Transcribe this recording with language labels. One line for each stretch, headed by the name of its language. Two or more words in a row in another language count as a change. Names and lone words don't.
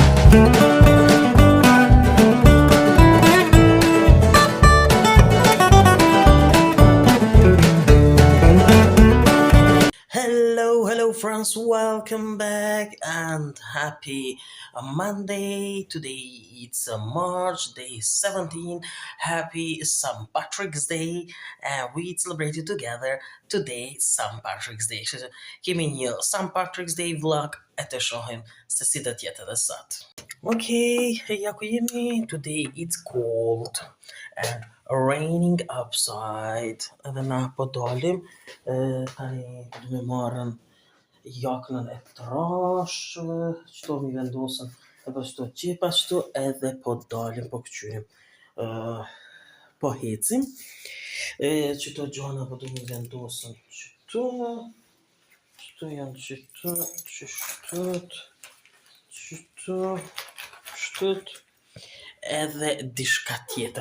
English: Hello friends, welcome back and happy Monday. Today it's March day 17. Happy St. Patrick's Day, and we celebrated together today St. Patrick's Day.
Albanian: Kemi një St. Patrick's Day vlog e të shohim se si do të jetë edhe sot. Okay, ja ku jemi.
English: Today it's cold and raining outside.
Albanian: Edhe na po dalim. Tani du me marrën jaknën e trash, qëto mi vendosën edhe qëto gjepa qëto edhe po dalim, po këqyrim, po hecim. Qëto gjana po du mi vendosën qëto janë qëto, qëtët, edhe dishka tjetër.